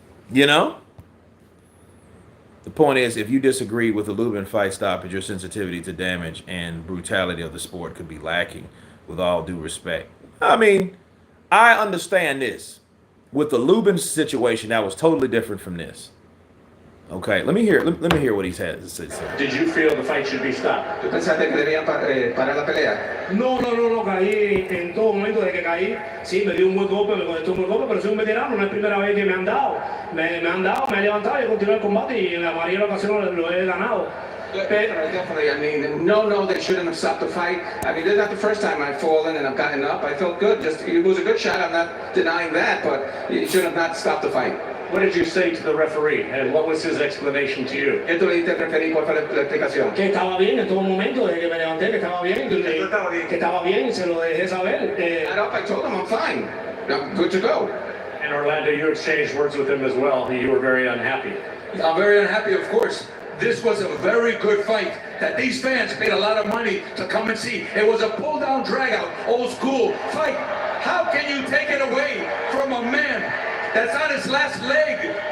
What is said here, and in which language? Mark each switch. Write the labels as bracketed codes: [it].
[en] You know? The point is, if you disagree with the Lubin fight stoppage, your sensitivity to damage and brutality of the sport could be lacking, with all due respect. I mean, I understand this. With the Lubin situation, that was totally different from this. Okay, let me hear what he has to say. Did you feel the fight should be stopped? [es] ¿Tú pensaste que debían parar la pelea? No, caí en todo momento de que caí. Sí, me dio un buen golpe, me conectó un buen golpe, pero soy un veterano, no es primera vez que me han dado. Me han dado, me he levantado y he continuado el combate y en la mayoría de ocasiones lo he ganado. [en] Definitely. I mean, no, they shouldn't have stopped the fight. I mean, this is not the first time I've fallen and I've gotten up. I felt good. It was a good shot. I'm not denying that, but you should have not stopped the fight. What did you say to the referee, and what was his explanation to you? [es] ¿Qué tú le diste al referee? ¿Cuál fue la explicación? Que estaba bien en todo momento, desde que me levanté, que estaba bien, que estaba bien, se lo dejé saber. [en] I told him I'm fine. I'm good to go. In Orlando, you exchanged words with him as well. You were very unhappy. I'm very unhappy, of course. This was a very good fight that these fans paid a lot of money to come and see. It was a pull-down, drag-out, old-school fight. How can you take it away from a man that's on his last leg?